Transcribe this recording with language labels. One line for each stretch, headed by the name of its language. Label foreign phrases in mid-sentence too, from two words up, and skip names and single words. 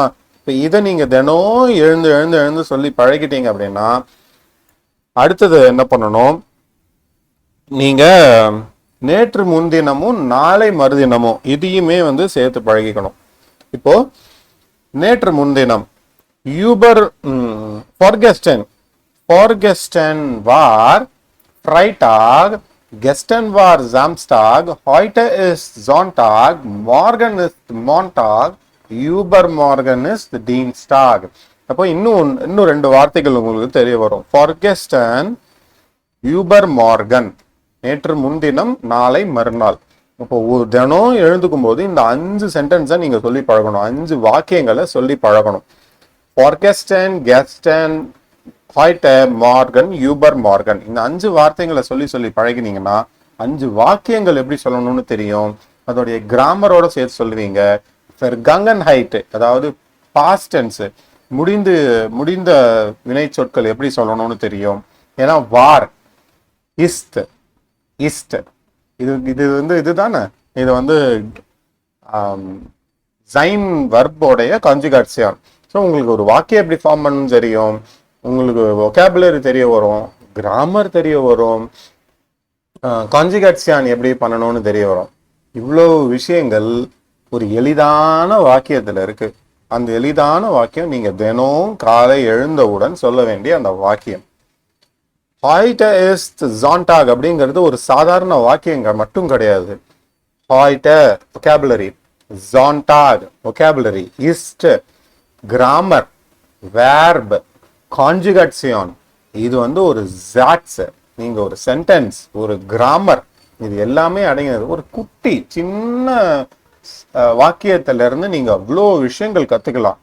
Tamil: இப்ப இதை நீங்க தினம் எழுந்து சொல்லி பழகிட்டீங்க அப்படின்னா அடுத்தது என்ன பண்ணணும், நீங்க நேற்று முன்தினமும் நாளை மறுதினமும் இதையுமே வந்து சேர்த்து பழகிக்கணும். இப்போ நேற்று முன்தினம்
German: über Vorgestern war Freitag Gestern war Samstag, heute ist Sonntag, morgen ist Montag, übermorgen ist Dienstag.
Tamil: அப்போ இன்னும் ரெண்டு வார்த்தைகள் உங்களுக்கு தெரிய வரும்.
German: Vorgestern, übermorgen,
Tamil: நேற்று முன்தினம், நாளை மறுநாள். அப்போ ஒரு தினம் எழுந்துக்கும் போது இந்த 5 சென்டென்ஸை நீங்க சொல்லி பழகணும், 5 வாக்கியங்களை சொல்லி பழகணும்.
German: Vorgestern, gestern, heute, morgen, übermorgen,
Tamil: இந்த 5 வார்த்தைகளை சொல்லி பழகினீங்கன்னா 5 வாக்கியங்கள் எப்படி சொல்லணும்னு தெரியும். அதோடைய கிராமரோட சேர்த்து சொல்லுவீங்க. Vergangenheit, அதாவது
English: past tense,
Tamil: முடிந்த வினை சொற்கள் எப்படி சொல்லணும்னு தெரியும்.
German: ஏன்னா war, ist,
Tamil: இதுதானே, இது sein வர்போடைய கான்ஜுகேஷன். ஸோ உங்களுக்கு ஒரு வாக்கியம் எப்படி ஃபார்ம் பண்ணணும்னு தெரியும், உங்களுக்கு vocabulary தெரிய வரும், கிராமர் தெரிய வரும், கான்ஜுகேஷன் எப்படி பண்ணணும்னு தெரிய வரும். இவ்வளோ விஷயங்கள் ஒரு எளிதான வாக்கியத்துல இருக்கு. அந்த எளிதான வாக்கியம் நீங்க தினம் காலை எழுந்தவுடன் சொல்ல வேண்டிய அந்த வாக்கியம்.
German: Heute ist Sonntag
Tamil: அப்படிங்கிறது ஒரு சாதாரண வாக்கியங்க மட்டும் கிடையாது. Heute vocabulary, Sonntag vocabulary, ist
English: grammar, verb, conjugation,
Tamil: இது ஒரு Satz, நீங்க ஒரு சென்டென்ஸ், ஒரு கிராமர், இது எல்லாமே அடங்கினது ஒரு குட்டி சின்ன வாக்கியத்துல இருந்து நீங்க அவ்வளோ விஷயங்கள் கத்துக்கலாம்.